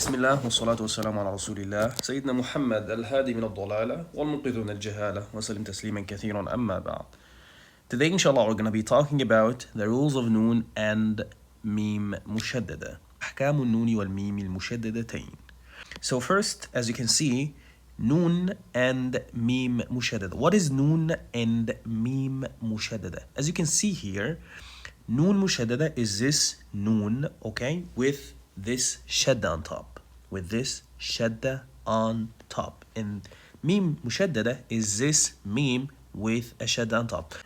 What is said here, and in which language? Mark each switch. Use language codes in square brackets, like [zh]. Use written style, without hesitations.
[ar] بسم الله والصلاة والسلام على رسول الله سيدنا محمد الهادي من الضلالة والمنقذ من الجهالة وسلم تسليما كثيرا أما بعد. [en] Today inshallah we're going to be talking about the rules of noon and meem mushaddada. [ar] أحكام النون والميم المشددتين. [en] So first, as you can see, noon and meem mushaddada. What is noon and meem mushaddada? As you can see here, noon mushaddada is this noon, okay, with this shadda on top. With this shadda on top. And meem mushaddada is this meem with a shadda on top.